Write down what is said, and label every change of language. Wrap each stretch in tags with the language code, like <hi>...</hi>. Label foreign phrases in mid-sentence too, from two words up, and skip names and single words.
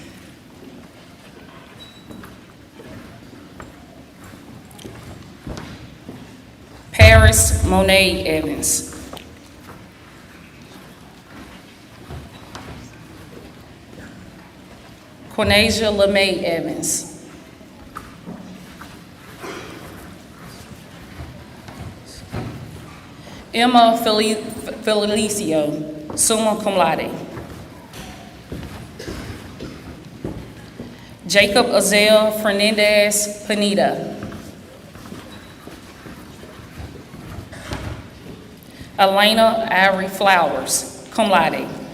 <en>Paris Monet Evans. Quinasia LeMay Evans. Emma Felicio,</en> <la>summa cum laude.</la> <en>Jacob Azel Fernandez Pineda. Elena Ivory Flowers,</en> <la>cum laude.</la>